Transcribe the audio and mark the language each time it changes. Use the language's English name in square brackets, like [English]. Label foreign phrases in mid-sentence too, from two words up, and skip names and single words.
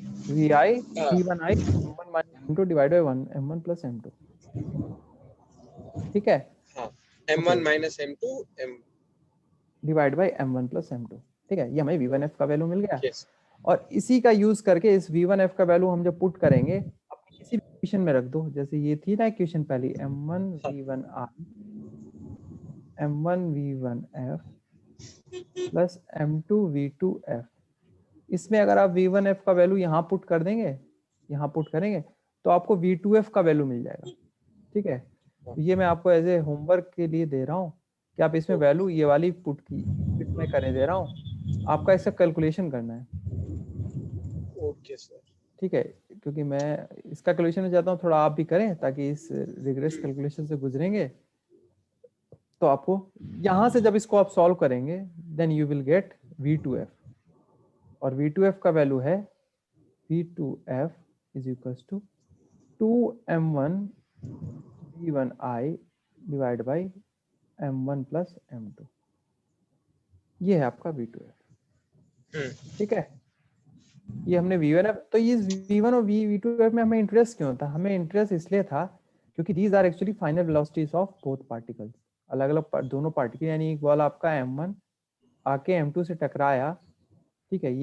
[Hindi] हाँ [English] V1i M1 minus m2 divide by 1 m1 plus m2, [Hindi] ठीक है। हाँ, [English] m1 minus m2 m divide by m1 plus m2, [Hindi] ठीक है। ये हमें v1f का वैल्यू मिल गया। [English] yes [Hindi] और इसी का यूज करके इस v1f का वैल्यू हम जब पुट करेंगे अपनी किसी भी इक्वेशन में रख दो, जैसे ये थी ना इक्वेशन पहली [English] m1 v1r m1 v1f plus m2 v2f, [Hindi] इसमें अगर आप v1f का वैल्यू यहाँ पुट कर देंगे, यहाँ पुट करेंगे तो आपको v2f का वैल्यू मिल जाएगा, ठीक है। तो ये मैं आपको [English] as a homework [Hindi] के लिए दे रहा हूँ कि आप इसमें वैल्यू ये वाली पुट की मैं करने दे रहा हूँ, आपका इसका कैलकुलेशन करना है, [English] OK sir. [Hindi] ठीक है। क्योंकि मैं इसका कैलकुलेशन में चाहता हूँ थोड़ा आप भी करें, ताकि इस [English] regress calculation [Hindi] से गुजरेंगे तो आपको यहाँ से जब इसको आप सॉल्व करेंगे [English] then you will get v2f, [Hindi] और v2f का वैल्यू है [English] v2f is equal to 2m1 v1i divide by m1 plus m2, [Hindi] ये है आपका v2f, ठीक है। ये हमने v1f, तो ये v1 और v2f में हमें इंटरेस्ट क्यों था? हमें इंटरेस्ट इसलिए था क्योंकि [English] these are actually final velocities of both particles, [Hindi] अलग अलग दोनों पार्टिकल, यानी एक बॉल आपका m1 आके m2 से टकराया, ठीक है।